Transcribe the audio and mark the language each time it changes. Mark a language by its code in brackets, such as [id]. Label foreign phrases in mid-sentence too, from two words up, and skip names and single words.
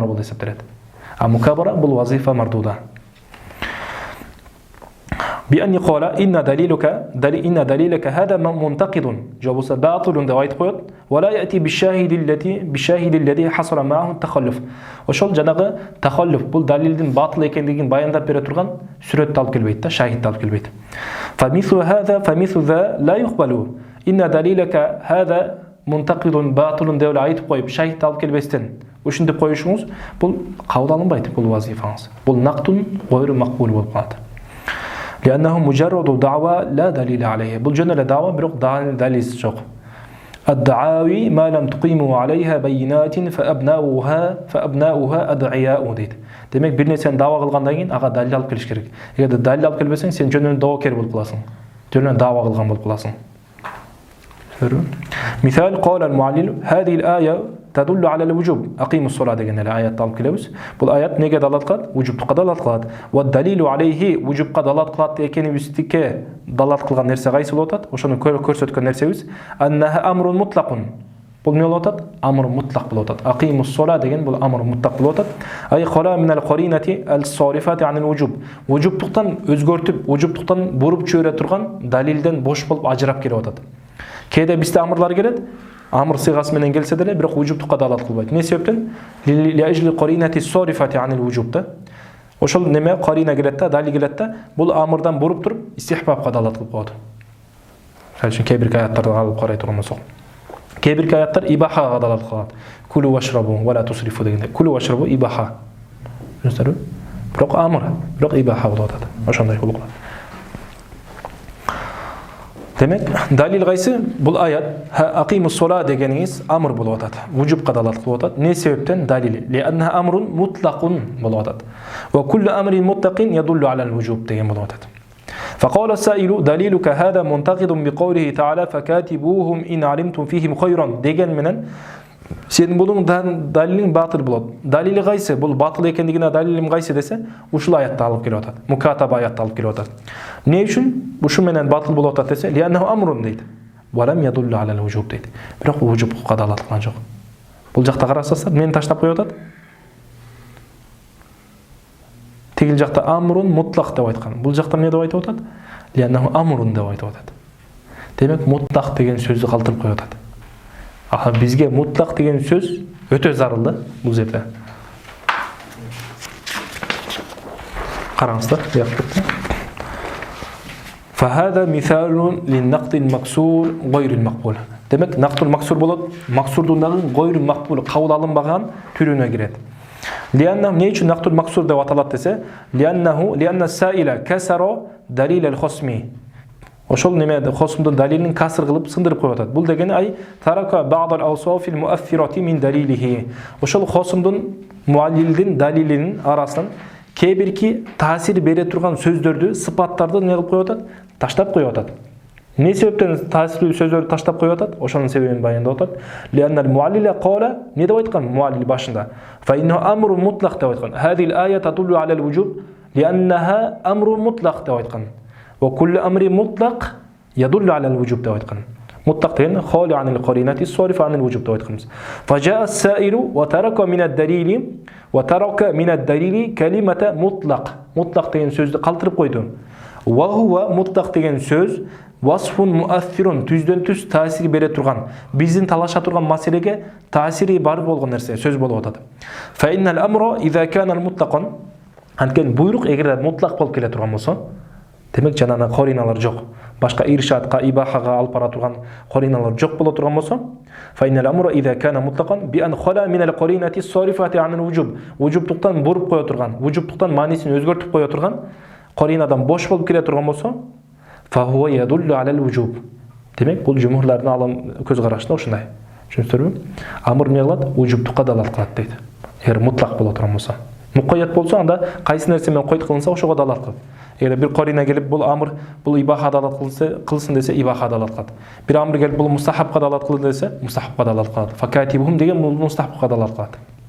[ar] بالسبترت المكابرة بالوظيفة مردودة بأن قال إن دليلك هذا منتقد جواب باطل [ky] деп айтып қояды [ar] ولا يأتي بالشاهد الذي حصل معه التخلف [ky] ошол жанагы тахаллуф бул далилдин батыл экендигин баяндап бере турган сүрөттү алып келбейт да шахидти алып келбейт [ar] فمثل ذا لا يقبل إن دليلك هذا منتقد باطل [ky] деп айтып коюп шахидти алып келбестен ушинтип коюшуңуз бул кабыл алынбайт бул вазифаңыз бул [ar] نقض غير مقبول [ky] болуп калат [ar] لأنه مجرد دعوة لا دليل عليه [ky] бул жөн эле дава бирок далилсиз жок [ar] الدعاوي ما لم تقيموا عليها بينات فأبناؤها أدعياء [ky] дейт демек бир нерсени дава кылгандан кийин ага далил алып келиш керек эгерде далил алып келбесең сен жөн эле доокер болуп каласың жөн эле дава кылган болуп каласың [ar] مثال قال المعلل هذه الآية تدل على الوجوب أقيموا الصلاة [ky] деген эле аятты алып келебиз бул аят неге далат кылат вужубтукка далат кылат [ar] والدليل عليه [ky] вужубка далат кылат экенибизге далат кылган нерсе кайсы болуп атат ошону көрсөткөн нерсебиз [ar] أنها أمر مطلق [ky] бул эмне болуп атат [ar] أمر مطلق [ky] болуп атат [ar] أقيموا الصلاة [ky] деген бул [ar] أمر مطلق [ky] болуп атат [ar] أي خلا من القرينة الصارفة عن [ky] الوجوب вужубтуктан өзгөртүп вужубтуктан буруп чөйрө турган далилден бош болуп ажырап келип атат кээде бизде амрлар келет амр сыйгасы менен келсе деле бирок вужубтукка далат кылбайт эмне себептен [ar] لأجل قرينة الصارفة عن الوجوب [ky] да ошол неме карина келет да далил келет да бул амрдан буруп туруп истихбабка далат кылып коет ошон үчүн кээ бир аяттарды алып карай турган болсок кээ бир аяттар ибахага далат кылат [ar] كلوا واشربوا ولا تسرفوا [ky] дегенде [ar] كلوا واشربوا [ky] ибаха түшүнүңүздөрбү бирок амр бирок ибаха болуп атат ошондой болуп калат демек далил кайсы бул аят [ar] أقيموا الصلاة [ky] дегениңиз амр болуп атат вужубка далат кылып атат эмне себептен далили [ar] لأنها أمر مطلق [ky] болуп атат وكل [ar] أمر مطلق يدل على الوجوب [ky] деген болуп атат [ar] فقال السائل دليلك هذا منتقد بقوله تعالى فكاتبوهم إن علمتم فيهم خيرا [ky] деген менен сен бунун далилиң батыл болот далили кайсы бул батыл экендигине далилим кайсы десе ушул аятты алып келип атат мукатаба аятты алып келип атат эмне үчүн ушу менен батыл болуп атат десе [ar] لأنه أمر [ky] дейт [ar] ولم يدل على الوجوب [ky] дейт бирок вужубка далат кылган жок бул жакта карасаңыздар мени таштап коюп атат тигил жакта [ar] أمر مطلق [ky] деп айткан бул жакта эмне деп айтып атат [ar] لأنه أمر [ky] деп айтып атат демек мутлак деген сөздү калтырып коюп атат бизге мутлак деген сөз өтө зарыл да бул жерде караңыздар бияктыкта [ar] فهذا مثال للنقد المكسور غير المقبول [ky] демек [ar] النقض المكسور [ky] болот максурдун дагы [ar] غير مقبول [ky] кабыл алынбаган түрүнө кирет لأنه эмне үчүн [ar] النقض المكسور [ky] деп аталат десе [ar] لأن السائل كسر دليل الخصم [ky] ошол неме хосумдун далилин касыр кылып сындырып коюп атат бул дегени [ar] أي ترك بعض الأوصاف المؤثرة من دليله [ky] ошол хосумдун муаллилдин далилинин арасынан кээ бирки таасир бере турган сөздөрдү сыпаттарды эмне кылып коюп атат таштап коюп атат эмне себептен таасирлүү сөздөрдү таштап коюп атат ошонун себебин баяндап атат [ar] لأن المعلل قال [ky] эмне деп айткан муаллил башында [ar] فإنه أمر مطلق [ky] деп айткан [ar] هذه الآية تدل على الوجوب لأنها أمر مطلق [ky] деп айткан [ar] وكل أمر مطلق يدل على الوجوب [ky] деп айткан مطلق деген [ar] خالي عن القرينة الصارفة عن الوجوب [ky] деп айткан [ar] فجاء السائل وترك من الدليل كلمة مطلق [ky] деген сөздү калтырып койду [ar] وهو مطلق [ky] деген сөз [ar] وصف مؤثر [ky] түздөн түз таасир бере турган биздин талаша турган маселеге таасири бар болгон нерсе сөз болуп атат [ar] فإن الأمر إذا كان مطلقا [ky] анткени буйрук эгер мутлак болуп келе турган болсо демек жанагы кориналар жок башка иршатка ибахага алып бара турган кориналар жок боло турган болсо [ar] فإن الأمر إذا كان مطلقا بأن خلا من القرينة الصارفة عن الوجوب [ky] وجوبтуктан буруп кое турган وجوبтуктан маанисин өзгөртүп кое турган коринадан бош болуп келе турган болсо [ar] فهو يدل على الوجوب [ky] демек бул жумурлардын алым көз карашында ушундай түшүнүңүздөрбү амр эмне кылат وجوبтукка далат кылат дейт эгер мутлак боло турган болсо мукайят болсо анда кайсы нерсе менен койт кылынса ошого далат кылат эгер бир корина келип бул амр бул ибаха далат кылсын десе ибаха далат кылат бир амр келип бул мустахабка далат кылды десе мустахабка далат кылат факатибухум деген бул мустахабка далат кылат